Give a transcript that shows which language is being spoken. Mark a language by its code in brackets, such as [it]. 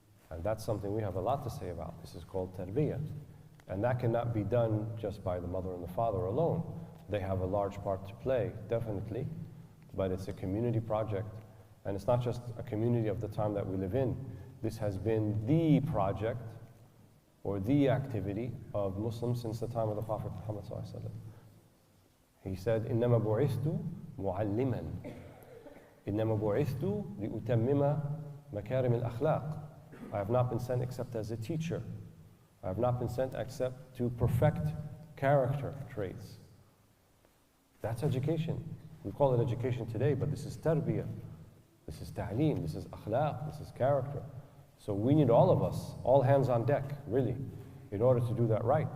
[en] And that's something we have a lot to say about. This is called tarbiyah. And that cannot be done just by the mother and the father alone. They have a large part to play, definitely, but it's a community project. And it's not just a community of the time that we live in. This has been the project or the activity of Muslims since the time of the Prophet Muhammad ﷺ. He said, [ar] إِنَّمَا بُعِثْتُ مُعَلِّمًا إِنَّمَا بُعِثْتُ لِأُتَمِّمَ مَكَارِمِ الْأَخْلَاقِ. [en] I have not been sent except as a teacher. I have not been sent except to perfect character traits. That's education. We call it education today, but this is tarbiyah. This is ta'aleem, this is akhlaq, this is character. So we need all of us, all hands on deck, really, in order to do that right.